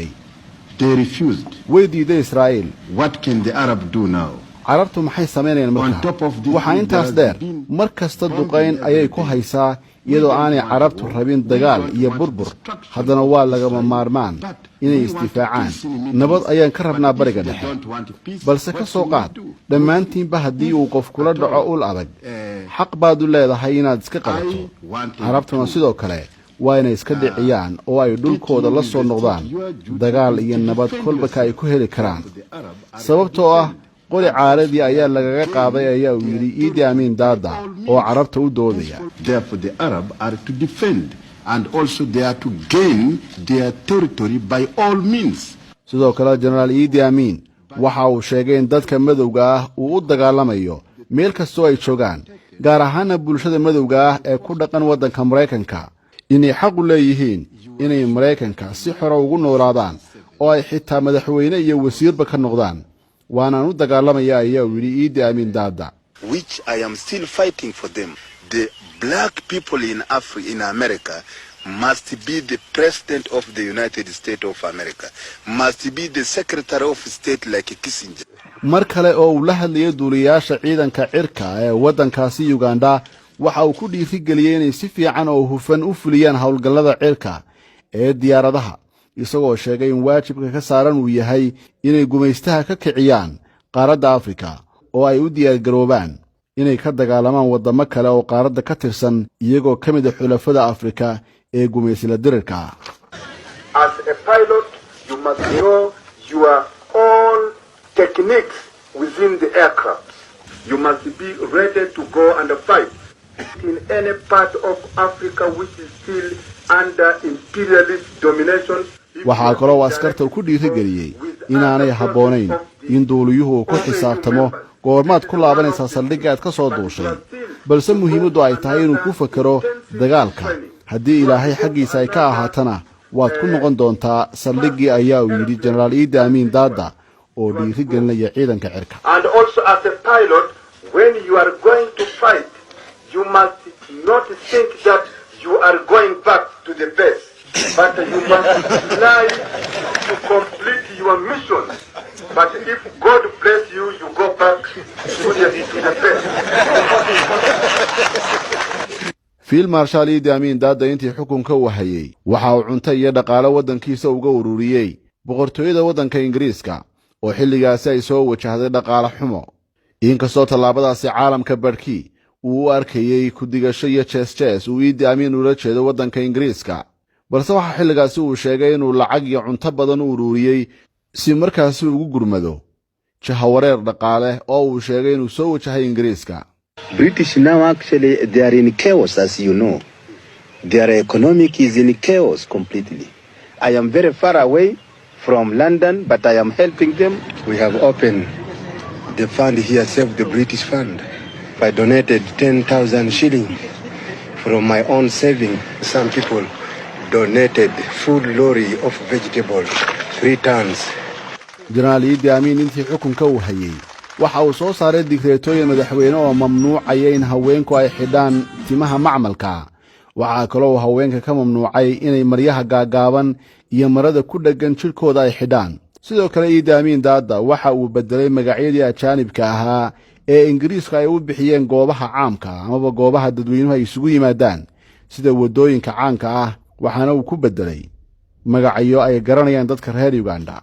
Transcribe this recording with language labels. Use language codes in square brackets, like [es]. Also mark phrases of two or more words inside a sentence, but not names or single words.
[en] They refused. [so] way diiday Israel. [en] What can the Arab do now? [so] carabtu maxay sameynayaan markaa waxa intaas dheer mar kasta duqayn ayay ku haysaa iyadoo aanay carabtu rabin dagaal iyo burbur haddana waa lagama maarmaan inay isdifaacaan nabad ayaan ka rabnaa bariga dhexe balse ka soo qaad dhammaantiinba haddii uu qof kula dhaco ul adag xaq baad u leedahay inaad iska qabato carabtuna sidoo kale waa inay iska dhiciyaan oo ay dhulkooda la soo noqdaan dagaal iyo nabad kolba ay ku heli karaan sababtoo ah qori caaradii ayaa lagaga qaaday ayaa uu yiri Idi Amin Dada oo carabta u doodaya. [en] Therefore the Arab are to defend and also they are to gain their territory by all means. [so] sidoo kale General Idi Amin waxa uu sheegay in dadka madowga ah uu u dagaalamayo meel kasta oo ay joogaan gaar ahaan bulshada madowga ah ee ku dhaqan wadanka Mareykanka inay xaq u leeyihiin inay Mareykanka si xor ah ugu noolaadaan oo ay xitaa madaxweyne iyo wasiirba ka noqdaan. waana u dagaalamaya ayaa uu yiri Idi Amin Dada. [en] Which I am still fighting for them. The black people in Africa, in America, must be the president of the United States of America, must be the secretary of state like Kissinger. [so] mar kale oo uu la hadlayay duuliyaasha ciidanka cirka ee wadankaasi Uganda waxa uu ku dhiirigeliyay inay si fiican oo hufan u fuliyaan hawlgallada cirka ee diyaaradaha isagoo sheegay in waajibka ka saaran uu yahay inay gumaystaha ka kiciyaan qaaradda Afrika oo ay u diyaar garoobaan inay ka dagaalamaan wadamo kale oo qaaradda ka tirsan iyagoo ka mid ah xulafada Afrika ee gumaysla dirirka. [en] As a pilot, you must know your own techniques within the aircraft. You must be ready to go and fight in any part of Africa which is still under imperialist domination. [so] waxaa kaloo askarta ku dhiirigeliyay inaanay habboonayn in duuliyuhu ku xisaabtamo goormaad ku laabanaysaa saldhigga aad ka soo duushay balse muhiimaddu ay tahay inuu ku fakaro dagaalka haddii ilaahay xaggiisa ay ka ahaatana waad ku noqon doontaa saldhiggii ayaa uu yidhi General Idi Amin Dada oo dhiirigelinaya ciidanka cirka. [en] And also as a pilot, when you are going to fight, you must not think that you are going back to the base. But you must fly to complete your mission. But if God bless you, you go back to the best. [so] Field Marshal Idi Amin Dada intii xukunka uu hayay waxa uu cunto iyo dhaqaale wadankiisa uga ururiyay boqortooyada wadanka Ingiriiska oo xilligaasi ay soo wajahday dhaqaale xumo inkastoo tallaabadaasi caalamka barkii uu u arkayay ku digasho iyo jees uu Idi Amin ula jeedo wadanka Ingiriiska balse waxa xilligaasi uu sheegay inuu lacag iyo cunto badan u ururiyay si markaasi ugu gurmado jahawareer dhaqaale oo uu sheegay inuu soo wajahay Ingiriiska. [en] British now actually they are in chaos, as you know. Their economic is in chaos completely. I am very far away from London, but I am helping them. We have opened the fund here, Save the British Fund. I donated 10,000 shillings from my own saving. Some people donated full lorry of vegetables, 3 tons. [so] General Idi Amin intii xukunka uu hayay waxa uu soo saaray digreetooyin madaxweyne oo mamnuucaya in haweenku ay xidhaan timaha macmalka waxaa kaloo haweenka ka mamnuucay inay maryaha gaagaaban iyo marada ku dheggan jidhkooda ay xidhaan sidoo kale Idi Amin Dada waxa uu bedelay magacyadii ajaanibka ahaa ee Ingiriiska ay u bixiyeen goobaha caamka amaba goobaha dadweynuhu ay isugu yimaadaan sida wadooyinka caanka ah waxaana uu ku bedelay magacyo ay garanayaan dadka reer Uganda.